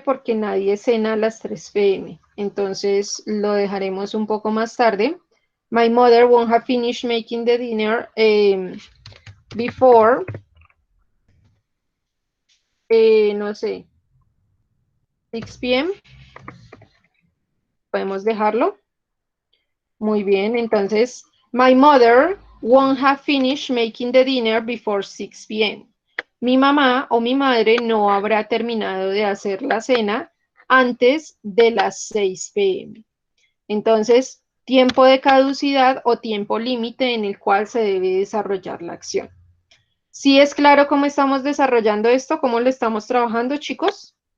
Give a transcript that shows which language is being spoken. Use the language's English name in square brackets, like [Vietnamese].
[Spanish] porque nadie cena a las 3 p.m. Entonces lo dejaremos un poco más tarde. [English] My mother won't have finished making the dinner before, [Spanish] no sé, [English] 6 p.m. [Spanish] Podemos dejarlo. Muy bien, entonces, [English] my mother won't have finished making the dinner before 6 p.m. [Spanish] Mi mamá o mi madre no habrá terminado de hacer la cena antes de las 6 p.m. Entonces, tiempo de caducidad o tiempo límite en el cual se debe desarrollar la acción. ¿Sí es claro cómo estamos desarrollando esto? ¿Cómo lo estamos trabajando, chicos?